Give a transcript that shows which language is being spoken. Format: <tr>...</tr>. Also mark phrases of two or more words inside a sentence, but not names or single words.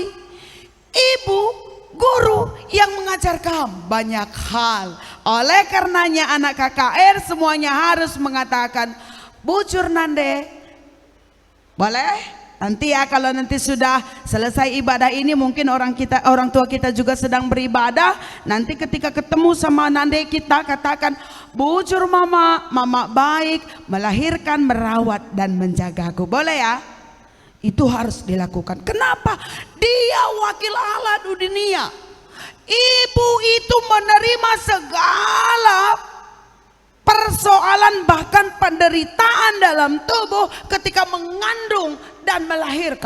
<id>Ibu, guru yang mengajar kamu banyak hal. Oleh karenanya anak KKR semuanya harus mengatakan</id> <btx>bujur Nande.</btx> <id>Boleh? Nanti ya, kalau nanti sudah selesai ibadah ini, mungkin orang tua kita juga sedang beribadah. Nanti ketika ketemu sama Nande kita katakan,</id> <btx>bujur mama,</btx> <id>mama baik, melahirkan, merawat dan menjagaku. Boleh ya? Itu harus dilakukan. Kenapa? Dia wakil Allah di dunia. Ibu itu menerima segala persoalan bahkan penderitaan dalam tubuh ketika mengandung dan melahirkan.</id>